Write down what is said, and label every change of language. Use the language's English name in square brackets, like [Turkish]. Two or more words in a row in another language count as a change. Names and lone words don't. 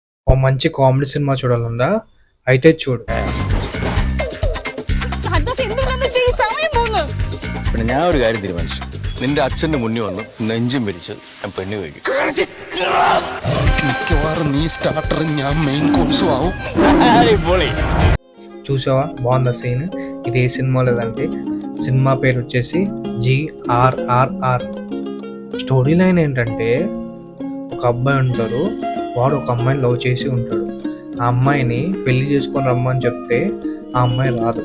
[Telugu] ఓ మంచి కామెడీ సినిమా చూడాలందా? అయితే చూడు. [Malayalam] പിന്നെ ഞാൻ ഒരു കാര്യം തീരുമാനിച്ചു. നിന്റെ അച്ഛന്റെ മുന്നിൽ വന്ന് നെഞ്ചും പിരിച്ച് ഞാൻ പെണ്ണു കഴിക്കും. മിക്കവാറും നീ സ്റ്റാർട്ടറും ഞാൻ മെയിൻ കോഴ്സും ആവും. [Telugu] చూసావా బాగుందా సీన్? ఇది ఏ సినిమా లేదంటే సినిమా పేరు వచ్చేసి GRRR. [English] story line [Telugu] ఏంటంటే ఒక అబ్బాయి ఉంటారు, వాడు ఒక అమ్మాయిని లవ్ చేసి ఉంటాడు. ఆ అమ్మాయిని పెళ్లి చేసుకొని రమ్మని చెప్తే ఆ అమ్మాయి రాదు.